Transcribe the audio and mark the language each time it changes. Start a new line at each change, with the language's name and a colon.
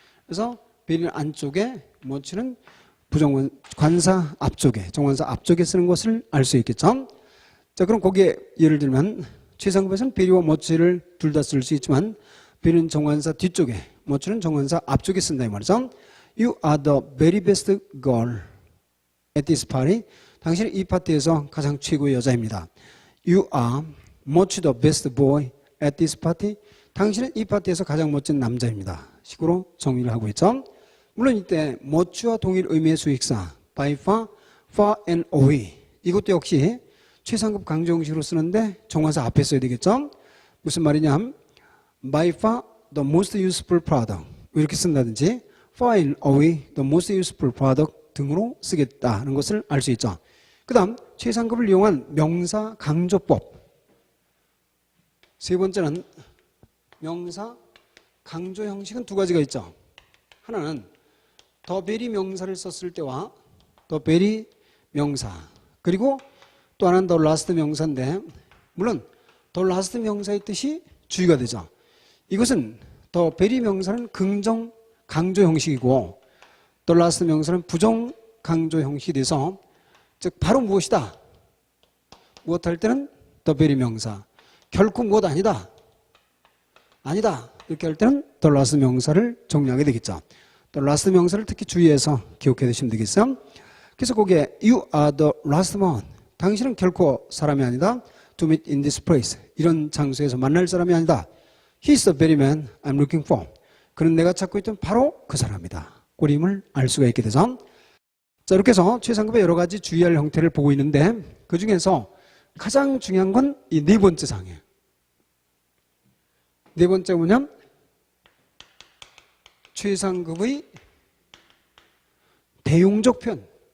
Korean: 그래서 베리는 안쪽에 머치는 부정관사 앞쪽에, 정관사 앞쪽에 쓰는 것을 알 수 있겠죠. 자, 그럼 거기에 예를 들면 최상급에서는 베리와 머치를 둘 다 쓸 수 있지만 베리는 정관사 뒤쪽에, 머치는 정관사 앞쪽에 쓴다 이 말이죠.
English: You are the very best girl at this party.
Korean: 당신은 이 파티에서 가장 최고의 여자입니다.
English: You are much the best boy at this party.
Korean: 당신은 이 파티에서 가장 멋진 남자입니다. 식으로 정의를 하고 있죠. 물론 이때 much와 동일 의미의 수식사 by far, far and away 이것도 역시 최상급 강조 형식으로 쓰는데 정관사 앞에 써야 되겠죠. 무슨 말이냐,
English: by far the most useful product
Korean: 이렇게 쓴다든지
English: far and away the most useful product
Korean: 등으로 쓰겠다는 것을 알 수 있죠. 그 다음 최상급을 이용한 명사 강조법. 세 번째는 명사 강조 형식은 두 가지가 있죠. 하나는 더 베리 명사를 썼을 때와
English: the very 명사.
Korean: 그리고 또 하나는 the last 명사인데 물론 the last 명사의 뜻이 주의가 되죠. 이것은 the very 명사는 긍정 강조 형식이고 the last 명사는 부정 강조 형식이 돼서 즉 바로 무엇이다. 무엇 할 때는 the very 명사. 결코 무엇 아니다. 아니다. 이렇게 할 때는 the last 명사를 정리하게 되겠죠. the last 명사를 특히 주의해서 기억해 두시면 되겠어요. 그래서 거기에
English: you are the last man.
Korean: 당신은 결코 사람이 아니다.
English: to meet in this place.
Korean: 이런 장소에서 만날 사람이 아니다.
English: He is the very man I'm looking for.
Korean: 그는 내가 찾고 있던 바로 그 사람이다. 꼬림을 알 수가 있게 되죠. 자, 이렇게 해서 최상급의 여러 가지 주의할 형태를 보고 있는데 그 중에서 가장 중요한 건 이 네 번째 상이에요. 네 번째 뭐냐면 최상급의 대용적 표현.